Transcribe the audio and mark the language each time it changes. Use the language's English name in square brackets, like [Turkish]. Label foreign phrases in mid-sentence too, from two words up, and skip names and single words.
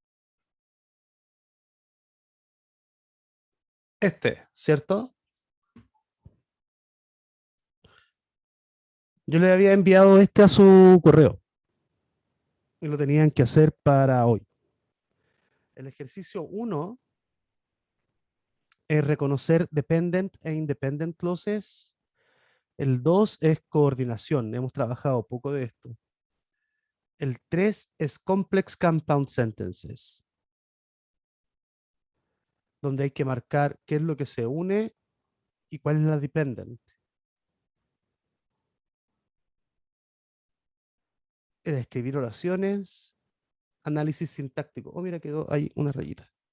[Spanish] ¿Cierto? Yo le había enviado a su correo y lo tenían que hacer para hoy. El ejercicio 1 es reconocer dependent e [English] independent clauses. [Spanish] El 2 es coordinación, hemos trabajado poco de esto. El 3 es [English] complex compound sentences, [Spanish] donde hay que marcar qué es lo que se une y cuál es la dependent. El escribir oraciones, análisis sintáctico. Oh, mira, quedó ahí una rayita.